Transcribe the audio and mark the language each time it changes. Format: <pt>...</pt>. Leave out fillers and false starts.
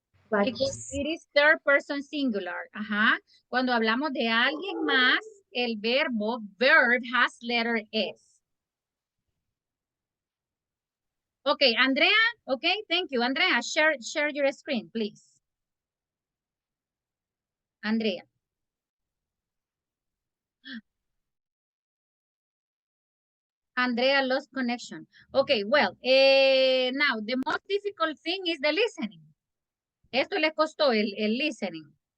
<en>Because it is third person singular. Ajá.</en> <es>Cuando hablamos de alguien más, el verb</es> <en>has letter S. Okay, Andrea. Okay, thank you. Andrea, share your screen, please. Andrea. Andrea lost connection. Okay, well, now the most difficult thing is the listening.</en> <es>Esto le costó el listening.</es>